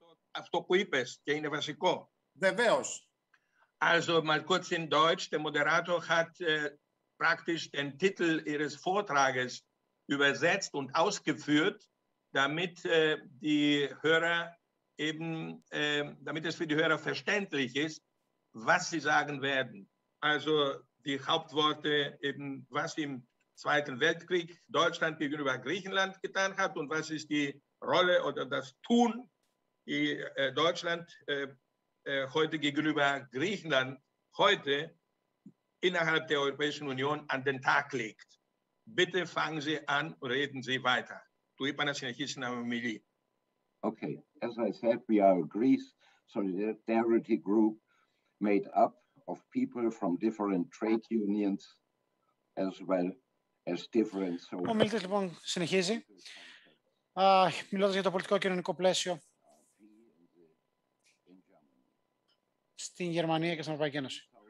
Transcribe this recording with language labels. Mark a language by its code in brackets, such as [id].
[el] Αυτό που είπες και είναι βασικό. Βεβαίως. [de] Also mal kurz in Deutsch, der Moderator hat praktisch den Titel Ihres Vortrages übersetzt und ausgeführt, damit die Hörer eben, damit es für die Hörer verständlich ist, was sie sagen werden. Also die Hauptworte eben, was im Zweiten Weltkrieg Deutschland gegenüber Griechenland getan hat und was ist die Rolle oder das Tun, die Deutschland heute gegenüber Griechenland heute innerhalb der Europäischen Union an den Tag legt. Bitte fangen Sie an und reden Sie weiter. [el] Του είπα να συνεχίσει να μιλεί. [en] Okay, as I said, we are a Greece solidarity group made up of people from different trade unions as well as different... [el] Ο μιλητής λοιπόν συνεχίζει, μιλώντας για το πολιτικό και κοινωνικό πλαίσιο στην Γερμανία και στην Ευρωπαϊκή Ένωση.